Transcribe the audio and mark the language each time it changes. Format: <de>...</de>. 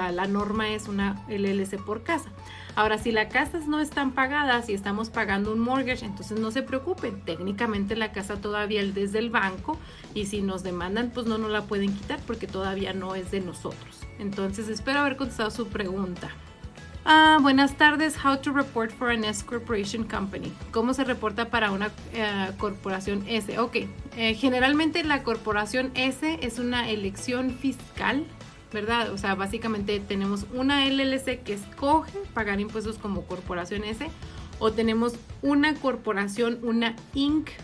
<es>La norma es una LLC por casa. Ahora, si las casas no están pagadas y estamos pagando un mortgage, entonces no se preocupen. Técnicamente la casa todavía es desde el banco y si nos demandan, pues no nos la pueden quitar porque todavía no es de nosotros. Entonces, espero haber contestado su pregunta. Buenas tardes.</es> <en>How to report for an S Corporation Company.</en> <es>¿Cómo se reporta para una corporación S? Ok, generalmente la corporación S es una elección fiscal, ¿verdad? O sea, básicamente tenemos una LLC que escoge pagar impuestos como corporación S, o tenemos una corporación, una Inc.</es>